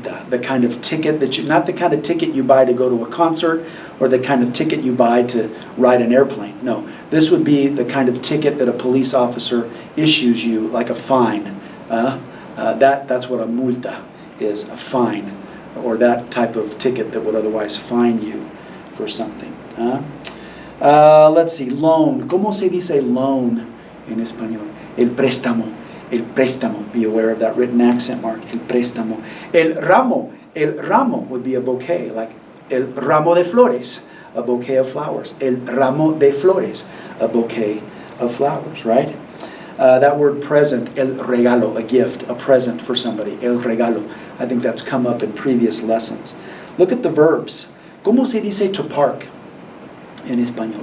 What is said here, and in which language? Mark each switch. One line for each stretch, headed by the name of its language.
English: The kind of ticket that not the kind of ticket you buy to go to a concert or the kind of ticket you buy to ride an airplane. No, this would be the kind of ticket that a police officer issues you, like a fine. That's what a multa is, a fine, or that type of ticket that would otherwise fine you for something. Let's see, loan.
Spanish: ¿Cómo se dice loan en español? El préstamo.
English: Be aware of that written accent mark. El préstamo. El ramo would be a bouquet, like
Spanish: el ramo de flores,
English: a bouquet of flowers.
Spanish: El ramo de flores,
English: a bouquet of flowers, right? That word present, el regalo, a gift, a present for somebody, el regalo. I think that's come up in previous lessons. Look at the verbs.
Spanish: ¿Cómo se dice to park in español?